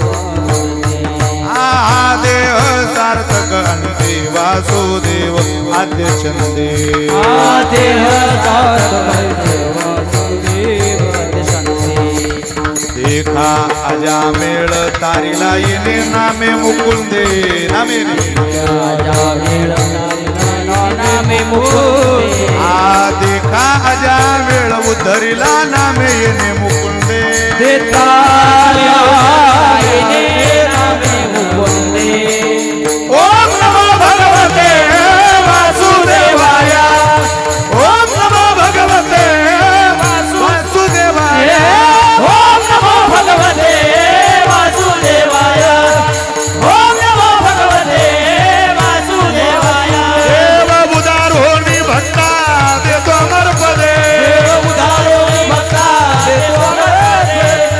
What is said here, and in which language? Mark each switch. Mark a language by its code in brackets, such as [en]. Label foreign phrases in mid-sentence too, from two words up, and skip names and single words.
[mr] हा देह सार्थक अंती वासुदेव आद्य छंदे. हा देह सार्थक वासुदेव. देखा अजा मेळ तारीला येणे नामे मुकुंदे. नामे नामे मुकुंदे. आ देखा अजा मेळ उद्धरीला नामे येणे मुकुंदे. देता येणे नामे मुकुंदे. [sa] ओम नमो भगवते वासुदेवाय. ओम नमो भगवते वासुदेवाय. ओम नमो भगवते वासुदेवाय. ओम नमो भगवते वासुदेवाय. [mr] देव उदार होनी भक्ता देतो अमर पदे. देव उदार होनी भक्ता देतो अमर पदे.